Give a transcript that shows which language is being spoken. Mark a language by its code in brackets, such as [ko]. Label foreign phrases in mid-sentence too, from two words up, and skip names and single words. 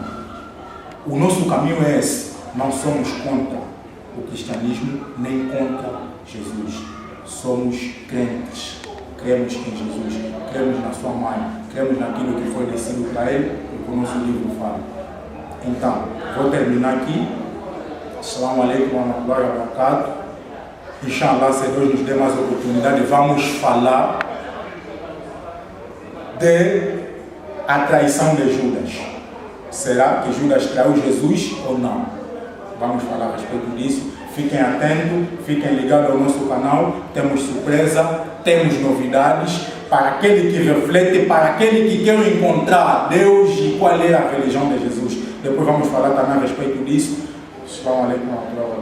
[pt] O nosso caminho é esse. Não somos contra o cristianismo, nem contra Jesus. Somos crentes. Cremos em Jesus, cremos na sua mãe, cremos naquilo que foi descido para ele e que o nosso livro fala. Então, vou terminar aqui. [ar] السلام عليكم ورحمة الله وبركاته. [pt] Inshallah, se Deus nos der mais oportunidade, vamos falar de a traição de Judas. Será que Judas traiu Jesus ou não? Vamos falar a respeito disso. Fiquem atentos, fiquem ligados ao nosso canal. Temos surpresa, temos novidades para aquele que reflete, para aquele que quer encontrar Deus e qual é a religião de Jesus. Depois vamos falar também a respeito disso. [ar] السلام عليكم.